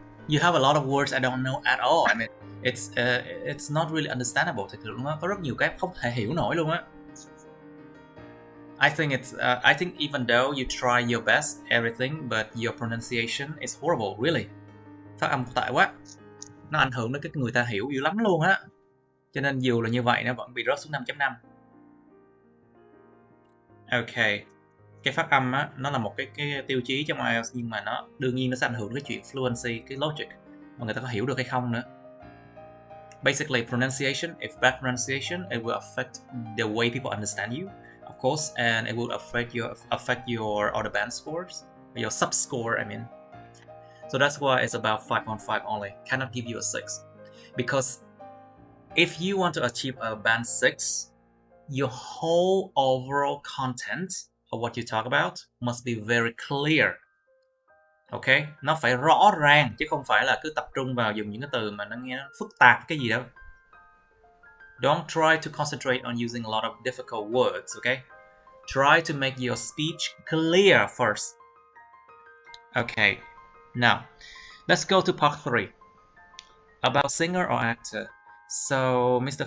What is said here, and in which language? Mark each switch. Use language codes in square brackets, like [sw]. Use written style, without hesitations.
[en] You have a lot of words I don't know at all. I mean, it's not really understandable. [vi] Thật sự luôn á, có rất nhiều cái không thể hiểu nổi luôn á. [en] I think even though you try your best, everything, but your pronunciation is horrible, really. [vi] Phát âm tệ quá. Nó ảnh hưởng đến cái người ta hiểu dữ lắm luôn á. Cho nên dù là như vậy nó vẫn bị rớt xuống 5.5. Ok. Cái phát âm á, nó là một cái tiêu chí trong IELTS, nhưng mà nó đương nhiên nó sẽ ảnh hưởng đến cái chuyện fluency, cái logic mà người ta có hiểu được hay không nữa. [en] Basically, pronunciation, if bad pronunciation, it will affect the way people understand you, of course, and it will affect your other band scores, your sub score, I mean. So that's why it's about 5.5 only. Cannot give you a 6. Because if you want to achieve a band 6, your whole overall content of what you talk about must be very clear. Okay? [vi] Nó phải rõ ràng, chứ không phải là cứ tập trung vào dùng những cái từ mà nó nghe nó phức tạp cái gì đâu. [en] Don't try to concentrate on using a lot of difficult words, okay? Try to make your speech clear first. Okay. Now, let's go to part 3. About singer or actor. So, Mr.